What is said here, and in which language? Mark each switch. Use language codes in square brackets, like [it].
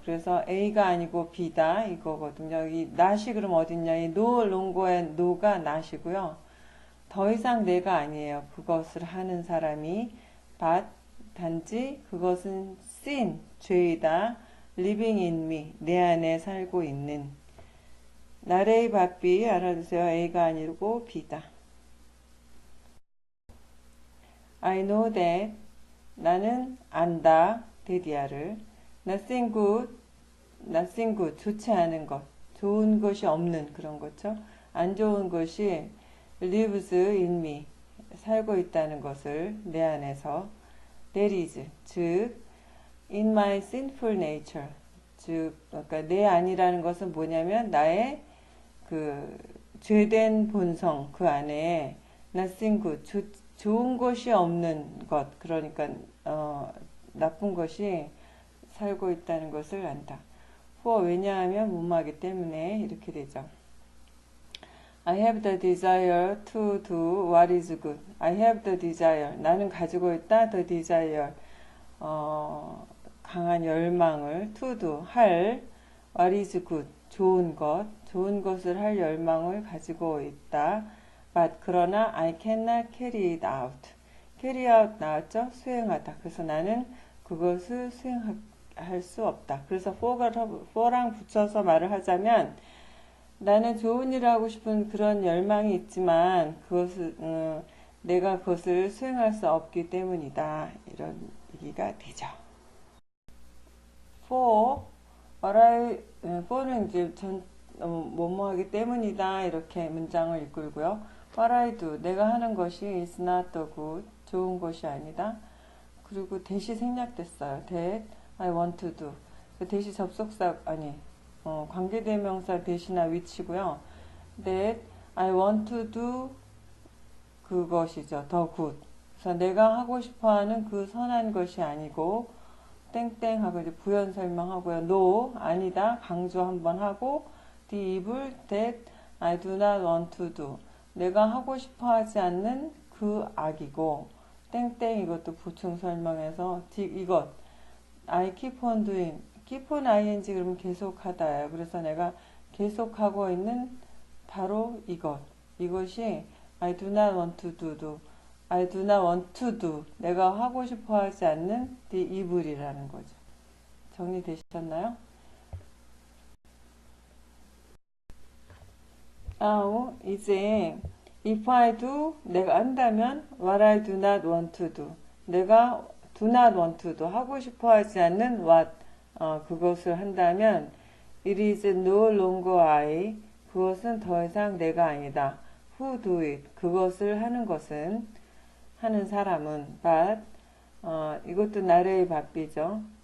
[ko] 그래서 A가 아니고 B다 이거거든요. 이 not이 그럼 어딨냐? 이 no longer의 no가 not이고요. 더 이상 내가 아니에요. 그것을 하는 사람이 but 단지 그것은 sin 죄이다. [en] living in me [ko] 내 안에 살고 있는 [en] not A but B 알아두세요. [ko] A가 아니고 B다. [en] I know that [ko] 나는 안다. 데디아를 nothing good 좋지 않은 것 좋은 것이 없는 그런 거죠. 안 좋은 것이 [en] lives in me [ko] 살고 있다는 것을 내 안에서 that is 즉 [en] in my sinful nature [ko] 즉 그러니까 내 안이라는 것은 뭐냐면 나의 그 죄된 본성 그 안에 nothing good 좋은 것이 없는 것 그러니까 나쁜 것이 살고 있다는 것을 안다. for 왜냐하면 뭐뭐하기 때문에 이렇게 되죠. [en] I have the desire to do what is good. I have the desire. [ko] 나는 가지고 있다. [en] the desire. [ko] 강한 열망을 [en] to do. 할 what is good. [ko] 좋은 것을 할 열망을 가지고 있다. [en] but 그러나 I cannot carry it out. [ko] carry out 나왔죠? 수행하다. 그래서 나는 그것을 수행할 수 없다. 그래서 for랑 붙여서 말을 하자면 나는 좋은 일을 하고 싶은 그런 열망이 있지만 내가 그것을 수행할 수 없기 때문이다. 이런 얘기가 되죠. for는 이제 뭐뭐하기 때문이다. 이렇게 문장을 이끌고요. [en] What I do, [ko] 내가 하는 것이 [en] is not the good, [ko] 좋은 것이 아니다. 그리고 that이 생략됐어요. [en] that I want to do. [ko] that이 접속사 관계대명사 that이나 which고요. [en] that I want to do [ko] 그것이죠. [en] the good. [ko] 그래서 내가 하고 싶어하는 그 선한 것이 아니고 땡땡하고 이제 부연 설명하고요. [en] no [ko] 아니다 강조 한번 하고 [en] the evil that I do not want to do. [ko] 내가 하고 싶어하지 않는 그 악이고 땡땡 이것도 보충 설명해서 이것 [en] I keep on doing [ko] keep on ing 그러면 계속하다예요. 그래서 내가 계속하고 있는 바로 이것이 [en] I do not want to do I do not want to do [ko] 내가 하고 싶어하지 않는 [en] the evil이라는 거죠. [ko] 정리되셨나요? [en] 이제 if I do [ko] 내가 한다면 [en] what I do not want to do 내가 do not want to do 하고 싶어 하지 않는 what 그것을 한다면 it is no longer I [ko] 그것은 더 이상 내가 아니다. [en] who do it [ko] 그것을 하는 사람은 but 이것도 나래의 바삐죠.